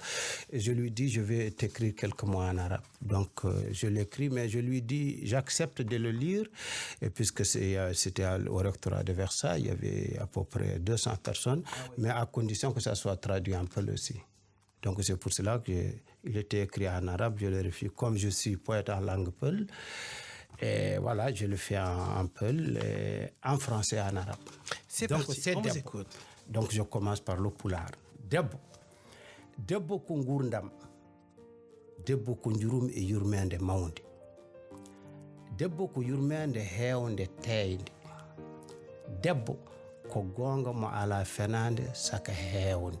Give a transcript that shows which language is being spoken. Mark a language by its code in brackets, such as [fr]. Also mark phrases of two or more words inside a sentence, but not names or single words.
[fr] Et je lui dis, je vais t'écrire quelques mots en arabe. Donc, je l'écris, mais je lui dis, j'accepte de le lire, et puisque c'était au rectorat de Versailles, il y avait à peu près 200 personnes, mais à condition que ça soit traduit en peul aussi. Donc c'est pour cela qu'il était écrit en arabe, je le refuse. Comme je suis poète en langue peul, et voilà, je le fais en peul, en français et en arabe. C'est donc, parti, on vous écoute. Donc je commence par le pulaar. [ff] Debbo ko gurdam, debbo ko njurum e yurmede mawde. Debbo ko yurmede hewnde teyde. Debbo ko gonga mo ala fenande saka hewnde.